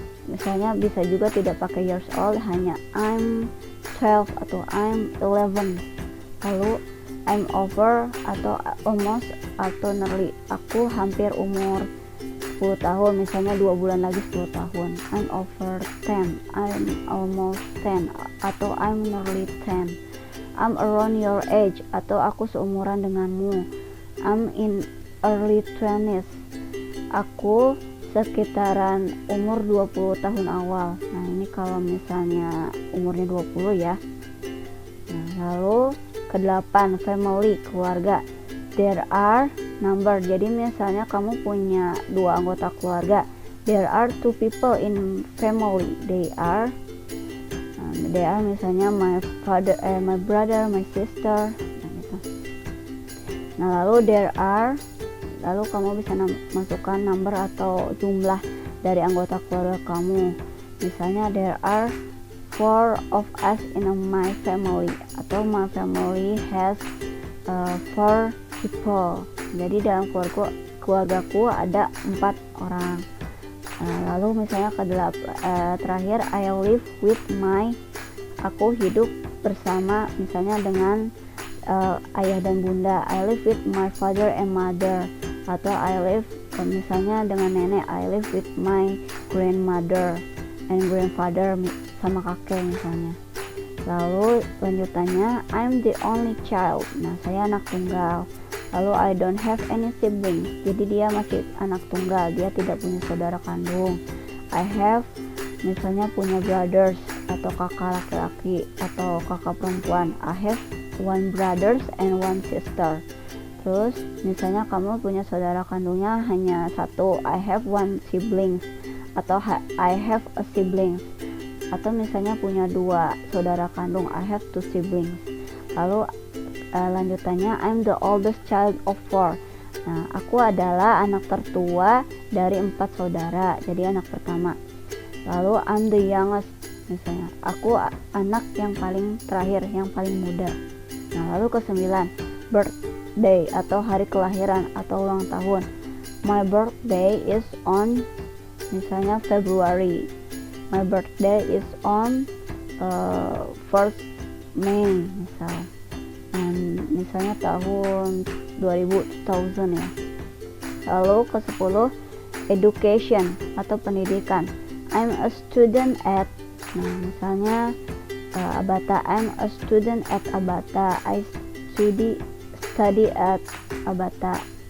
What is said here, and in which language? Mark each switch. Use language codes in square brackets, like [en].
[id] Misalnya bisa juga tidak pakai years old, hanya I'm 12 atau I'm 11. Lalu [en] I'm over [id] atau almost atau nearly, aku hampir umur 10 tahun, misalnya 2 bulan lagi 10 tahun. [en] I'm over 10, I'm almost 10 atau I'm nearly 10. I'm around your age atau [id] aku seumuran denganmu. [en] I'm in early 20s, [id] aku sekitaran umur 20 tahun awal. Nah ini kalau misalnya umurnya 20 ya. Nah, lalu ke-8, family, keluarga. [en] There are number, [id] jadi misalnya kamu punya 2 anggota keluarga. [en] There are 2 people in family. They are misalnya my father, my brother, my sister. [id] Nah, gitu. Nah lalu [en] there are, [id] lalu kamu bisa masukkan number atau jumlah dari anggota keluarga kamu. [en] Misalnya there are 4 of us in my family, atau my family has 4 people. [id] Jadi dalam keluargaku ada 4 orang. Lalu misalnya terakhir [en] I live with my, [id] aku hidup bersama misalnya dengan ayah dan bunda. [en] I live with my father and mother. [id] Atau [en] I live [id] misalnya dengan nenek. [en] I live with my grandmother and grandfather, [id] sama kakek misalnya. Lalu lanjutannya [en] I'm the only child. [id] Nah saya anak tunggal. Lalu [en] I don't have any siblings, [id] jadi dia masih anak tunggal, dia tidak punya saudara kandung. I have, misalnya punya brothers atau kakak laki-laki atau kakak perempuan. [en] I have 1 brothers and 1 sister. [id] Terus misalnya kamu punya saudara kandungnya hanya 1. [en] I have 1 siblings atau I have a siblings. [id] Atau misalnya punya 2 saudara kandung, [en] I have 2 siblings. [id] Lalu lanjutannya [en] I'm the oldest child of 4. [id] Nah aku adalah anak tertua dari 4 saudara, jadi anak pertama. Lalu [en] I'm the youngest, [id] misalnya aku anak yang paling terakhir, yang paling muda. Nah lalu ke-9, birthday atau hari kelahiran atau ulang tahun. [en] My birthday is on, misalnya February. My birthday is on 1st May misal. [id] Misalnya tahun 2000 ya. Lalu ke-10, education atau pendidikan. [en] I'm a student at, nah misalnya Abata. I'm a student at Abata. I study at Abata.